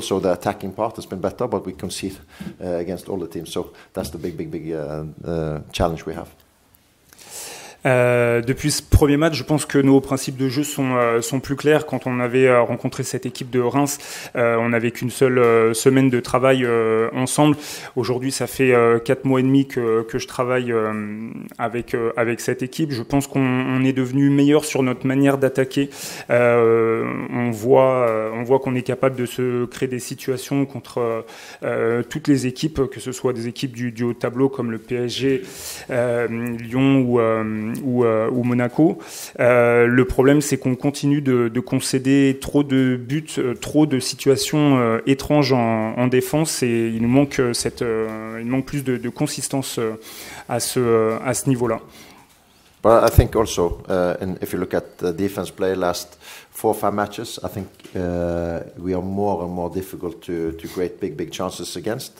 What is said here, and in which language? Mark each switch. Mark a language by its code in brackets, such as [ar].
[en] So the attacking part has been better, but we concede against all the teams. So that's the big challenge we have. [fr] Depuis ce premier match, je pense que nos principes de jeu sont plus clairs. Quand on avait rencontré cette équipe de Reims, on n'avait qu'une seule semaine de travail ensemble. Aujourd'hui, ça fait 4 mois et demi que je travaille avec cette équipe. Je pense qu'on est devenu meilleur sur notre manière d'attaquer. On voit qu'on est capable de se créer des situations contre toutes les équipes, que ce soit des équipes du haut tableau comme le PSG, Lyon ou Monaco. Le problème, c'est qu'on continue de concéder trop de buts, trop de situations étranges en défense, et il nous manque plus de consistance à ce niveau-là. [en] But I think also, if you look at the defense play last 4 or 5 matches, I think we are more and more difficult to create big chances against.